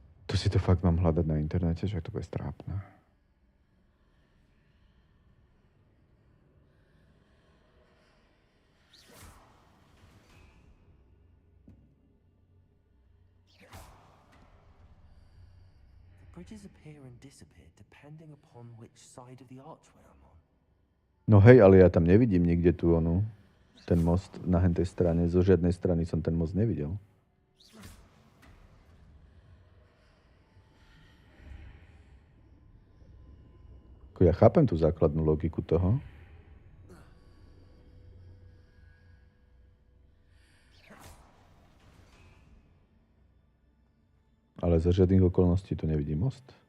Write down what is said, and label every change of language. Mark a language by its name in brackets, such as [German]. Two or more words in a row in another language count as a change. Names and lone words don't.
[Slovak] To si to fakt mám hľadať na internete, že to bude strápne. [English] Bridges appear and disappear depending upon which side of the archway I'm on. [Slovak] No hej, ale ja tam nevidím nikde tu ten most na hentej strane. Zo žiadnej strany som ten most nevidel. Ja chápem tú základnú logiku toho. Ale za žiadnych okolností tu nevidím most.